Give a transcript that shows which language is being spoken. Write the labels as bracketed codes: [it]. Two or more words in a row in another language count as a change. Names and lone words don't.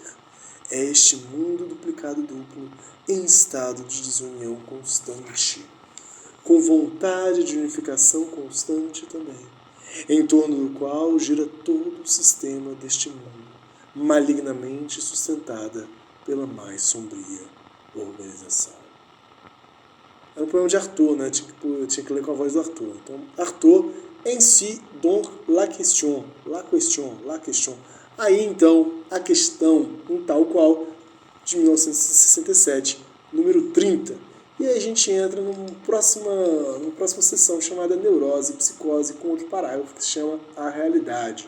[pt] É este mundo duplicado duplo em estado de desunião constante, com vontade de unificação constante também, em torno do qual gira todo o sistema deste mundo, malignamente sustentada pela mais sombria organização. Era um poema de Arthur, né? Tinha que ler com a voz do Arthur. Então, Arthur, [fr] ainsi donc la question. [pt] Aí então a questão, um tal qual, de 1967, número 30. E aí a gente entra numa próxima sessão chamada Neurose e Psicose, com outro parágrafo que se chama A Realidade.